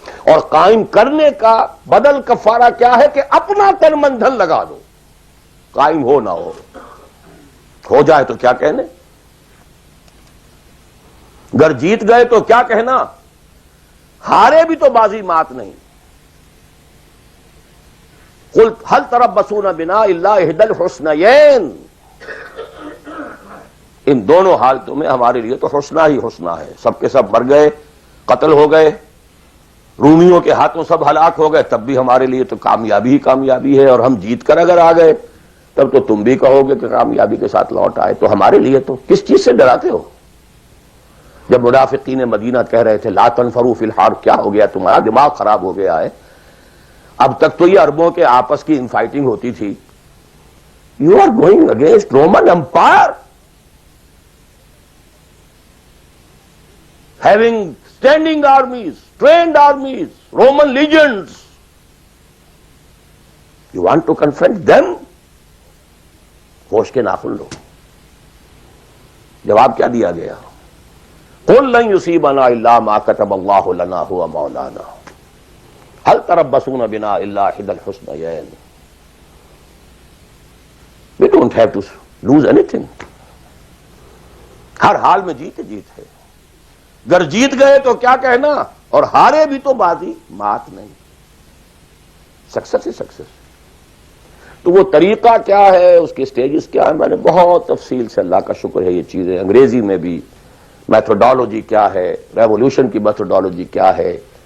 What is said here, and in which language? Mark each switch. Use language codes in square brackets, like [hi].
[ur] اور قائم کرنے کا بدل کفارہ کیا ہے کہ اپنا تن من دھن لگا دو, قائم ہو نہ ہو جائے تو کیا کہنے, گر جیت گئے تو کیا کہنا, ہارے بھی تو بازی مات نہیں. [ar] قل هل تربصون بنا الا احدى الحسنيين. [ur] ان دونوں حالتوں میں ہمارے لیے تو حسنہ ہی حسنہ ہے. سب کے سب مر گئے, قتل ہو گئے, رومیوں کے ہاتھوں سب ہلاک ہو گئے, تب بھی ہمارے لیے تو کامیابی ہی کامیابی ہے. اور ہم جیت کر اگر آ گئے تب تو تم بھی کہو گے کہ کامیابی کے ساتھ لوٹ آئے. تو ہمارے لیے تو کس چیز سے ڈراتے ہو؟ جب منافقین مدینہ کہہ رہے تھے [ar] لا تنفروا فی الحار, [ur] کیا ہو گیا تمہارا دماغ خراب ہو گیا ہے؟ اب تک تو یہ عربوں کے آپس کی انفائٹنگ ہوتی تھی. [en] You are going against Roman empire having standing armies, trained armies, Roman legions. You want to confront them? [ur] ہوش کے ناخن لو. جواب کیا دیا گیا؟ [ar] قل لن يصيبنا الا ما كتب الله لنا هو مولانا هل تربصون بنا الا احدى الحسنيين. [en] We don't have to lose anything. [ur] ہر حال میں جیت ہے. گر جیت گئے تو کیا کہنا، اور ہارے بھی تو بازی مات نہیں. سکسس ہی سکسس. تو وہ طریقہ کیا ہے، اس کے سٹیجز کیا ہے، میں نے بہت تفصیل سے، اللہ کا شکر ہے، یہ چیزیں انگریزی میں بھی، میتھڈالوجی کیا ہے، ریولوشن کی میتھڈالوجی کیا ہے.